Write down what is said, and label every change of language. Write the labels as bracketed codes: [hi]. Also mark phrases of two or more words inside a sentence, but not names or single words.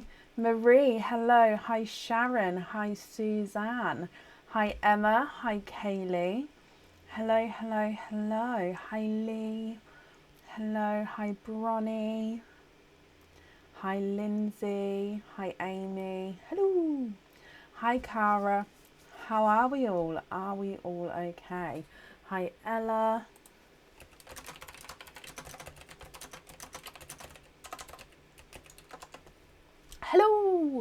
[en] Marie, hello. Hi Sharon. Hi Suzanne. Hi Emma. Hi Kaylee. Hello, hello, hello. Hi Lee. Hello. Hi Bronnie. Hi Lindsay. Hi Amy. Hello. Hi Cara. How are we all? Are we all okay? Hi Ella. Hello.